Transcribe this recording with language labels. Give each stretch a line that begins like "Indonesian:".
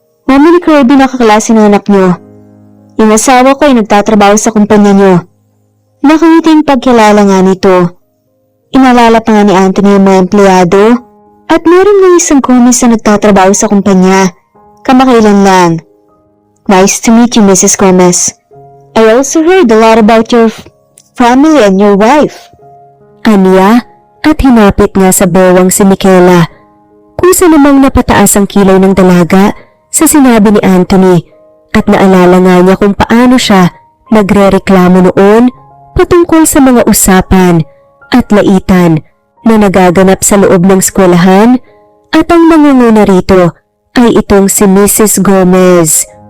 Filipino: Mami ni Kirby na kaklase ng anak niyo. Yung asawa ko ay nagtatrabaho sa kumpanya niyo. Nakangiting pagkilala nga nito. Inalala pa nga ni Anthony yung mga empleyado at meron ng isang Gomez na nagtatrabaho sa kumpanya. Kamakailan lang.
English: Nice to meet you, Mrs. Gomez. I also heard a lot about your family and your wife.
Filipino: Anya at hinapit nga sa bewang si Michaela. Kusa namang napataas ang kilay ng dalaga sa sinabi ni Anthony at naalala nga niya kung paano siya nagrereklamo noon patungkol sa mga usapan at laitan na nagaganap sa loob ng eskwelahan at ang nangunguna rito ay itong si Mrs. Gomez.